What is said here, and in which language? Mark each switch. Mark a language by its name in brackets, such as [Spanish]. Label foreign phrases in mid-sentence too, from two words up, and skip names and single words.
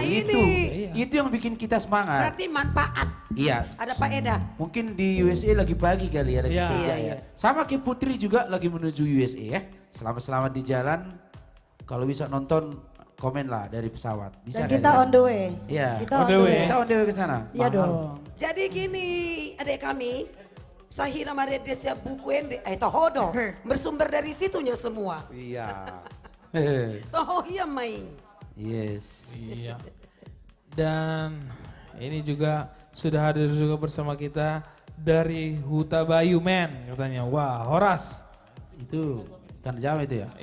[Indonesian] ya. itu, Iya. itu yang bikin kita semangat. Berarti manfaat. Iya. Ada faedah. Mungkin di USA lagi pagi kali ya, lagi Iya. kerja Iya, ya. Sama kayak Putri juga lagi menuju USA ya. Selamat-selamat di jalan. Kalau bisa nonton, komen lah dari pesawat. Bisa Dan dari- kita [English] on the way. [Indonesian] Iya. Kita On on the the way. way. Kita [English] on the way [Indonesian] ke sana. Iya dong. Jadi gini adik kami. [Batak Toba] Sahira Maria Desia buku ende, tohodo. [Indonesian] Bersumber dari situnya semua. Iya. Oh iya main. Yes. Iya. Dan ini juga sudah hadir juga bersama kita dari Huta Bayu Men katanya. Wah, Horas. Itu Tanah Jawa itu ya?